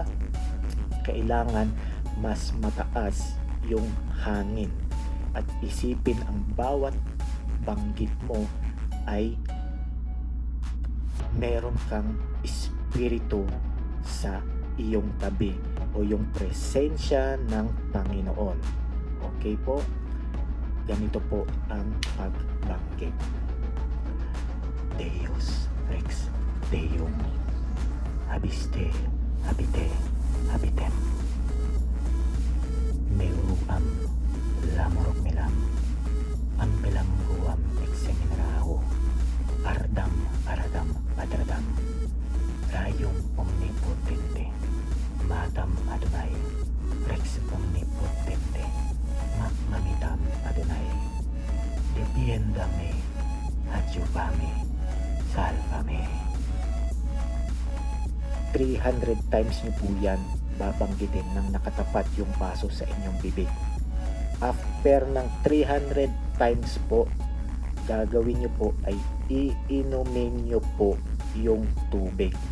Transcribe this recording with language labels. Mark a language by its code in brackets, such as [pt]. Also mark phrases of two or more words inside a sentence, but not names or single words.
[tl] Kailangan mas mataas yung hangin at isipin ang bawat banggit mo ay meron kang espiritu sa iyong tabi o yung presensya ng Panginoon. Okay po? Ganito po ang pagbanggit. [la] Deus Rex Deum Habiste Habite Habitem Meuruam Lamorok Melam Ambelanguam exeminaraho, ardam aradam adradam, rayum omnipotente, matam Adonai, rex omnipotente, mamitam Adonai, defiendame, adjuvame, salvame. [tl] 300 times nyo po yan babanggitin nang nakatapat yung baso sa inyong bibig. After ng 300 times po, gagawin nyo po ay iinumin nyo po yung tubig.